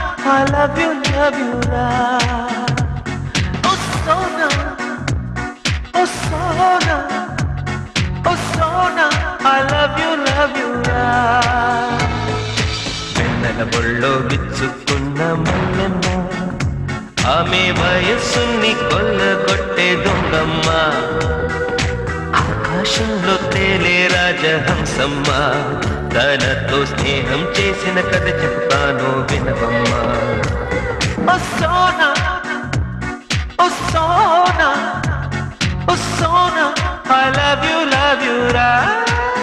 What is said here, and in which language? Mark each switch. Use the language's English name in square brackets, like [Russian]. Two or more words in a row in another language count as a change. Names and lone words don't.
[English] I love you, [Telugu] ra. Oh Sona, oh Sona, oh Sona, [English] I love you, [Telugu] ra. వెన్నెల బొళ్ళో విచ్చుకున్న మల్లెమ్మ, ఆమె వయస్సుని కొల్లగొట్టే దొంగమ్మ, ఆకాశంలో తేలే రాజహంసమ్మ, తనతో స్నేహం చేసిన కథ చెప్తాను వినవమ్మా. ఓ సోనా, ఓ సోనా, ఓ సోనా, [English] I love you, [Telugu] రా.